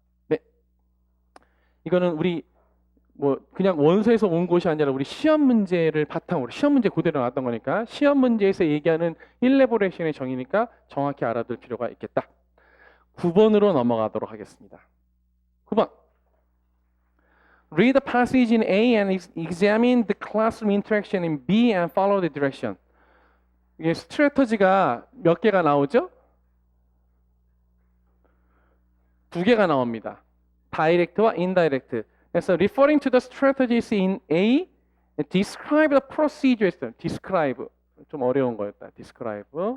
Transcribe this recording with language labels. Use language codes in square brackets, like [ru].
[ko] 네, 이거는 우리 그냥 원서에서 온 것이 아니라 우리 시험 문제를 바탕으로 시험 문제 그대로 나왔던 거니까 시험 문제에서 얘기하는 일레보레이션의 정의니까 정확히 알아둘 필요가 있겠다. 9번으로 넘어가도록 하겠습니다. 9번. [en] Read the passage in A and examine the classroom interaction in B and follow the direction. [ko] 이게 스트래터지가 몇 개가 나오죠? 2개가 나옵니다. Direct와 indirect. 그래서 [en] referring to the strategies in A, describe the procedure. [ko] describe. 좀 어려운 거였다. describe.